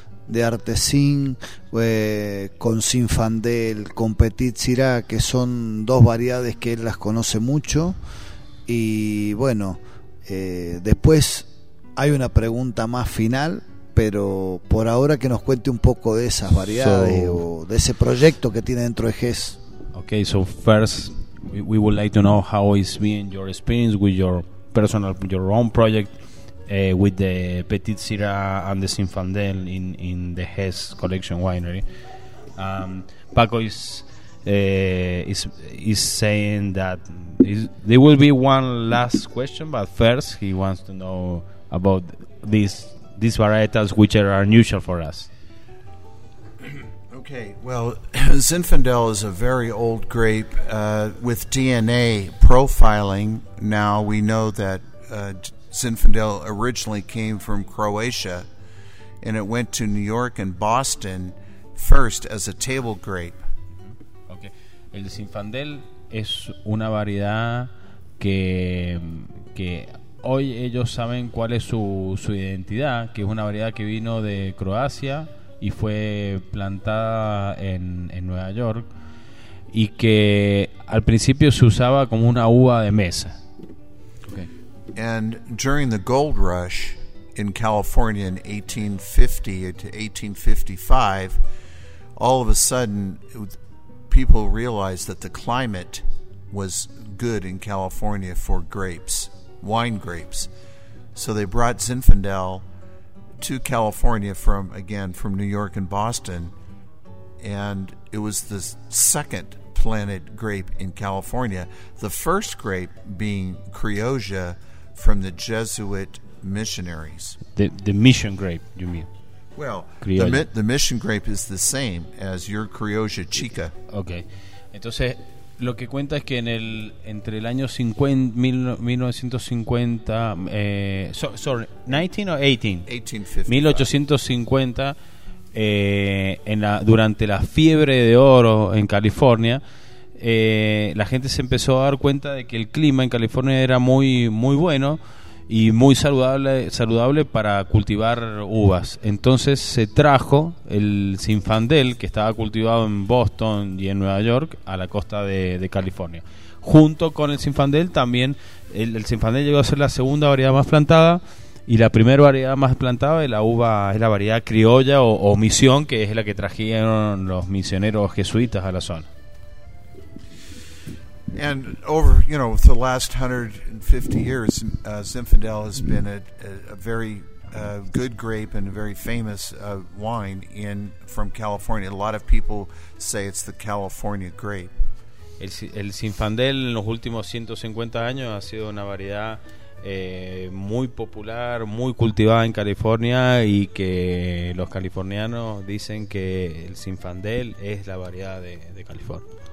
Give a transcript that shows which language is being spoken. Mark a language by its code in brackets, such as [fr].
[es] de Artesín, con Sinfandel, con Petit Sirá, que son dos variedades que él las conoce mucho. Y bueno, después hay una pregunta más final, pero por ahora que nos cuente un poco de esas variedades, o de ese proyecto que tiene dentro de GES. [en] Okay, so first we would like to know how is being your experience with your personal, your own project with the Petit Syrah and the Sinfandel in the GES Collection Winery. Paco is saying that there will be one last question, but first he wants to know about these varietals which are unusual for us. Okay, well, Zinfandel is a very old grape. With DNA profiling, now we know that Zinfandel originally came from Croatia, and it went to New York and Boston first as a table grape. [es] Okay, el Zinfandel es una variedad que hoy ellos saben cuál es su identidad, que es una variedad que vino de Croacia y fue plantada en Nueva York, y que al principio se usaba como una uva de mesa. [en] Okay. And during the gold rush in California in 1850 to 1855, all of a sudden people realized that the climate was good in California for grapes, wine grapes. So they brought Zinfandel to California from New York and Boston, and it was the second planted grape in California, the first grape being Criolla from the Jesuit missionaries. The mission grape, you mean? Well, the mission grape is the same as your Criolla Chica. Okay. [es] Entonces, lo que cuenta es que entre el año 1850, durante la fiebre de oro en California, la gente se empezó a dar cuenta de que el clima en California era muy muy bueno y muy saludable para cultivar uvas. Entonces se trajo el Zinfandel, que estaba cultivado en Boston y en Nueva York, a la costa de California. Junto con el Zinfandel también, el Zinfandel llegó a ser la segunda variedad más plantada, y la primera variedad más plantada de la uva es la variedad criolla o misión, que es la que trajeron los misioneros jesuitas a la zona. [en] And over, you know, the last 150 years, Zinfandel has been a very good grape and a very famous wine from California. A lot of people say it's the California grape. [es] El Zinfandel en los últimos 150 años ha sido una variedad muy popular, muy cultivada en California, y que los californianos dicen que el Zinfandel es la variedad de California.